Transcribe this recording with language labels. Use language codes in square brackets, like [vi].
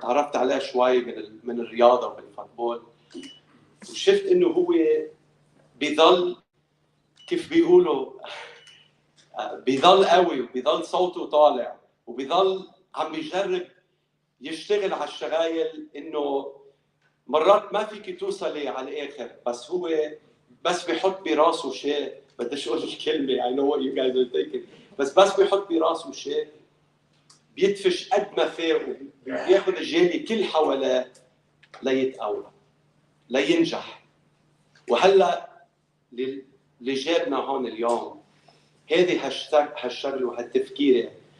[ar] تعرفت عليه شوي من الرياضة وبالفوتبول وشفت إنه هو بيضل كيف بيقولوا بيضل قوي وبيضل صوته طالع وبيضل عم بيجرب يشتغل على الشغايل. إنه مرات ما فيك توصلي على الآخر بس هو بس بيحط براسه شيء. بديش أقول الكلمة [en] I know what you guys are thinking. [ar] بس بيحط براسه شيء بيدفش قد ما فيه وبياخذ الجالي كل حواليه ليتقوى لينجح. وهلا اللي جابنا هون اليوم هذه هالشغله وهالتفكير.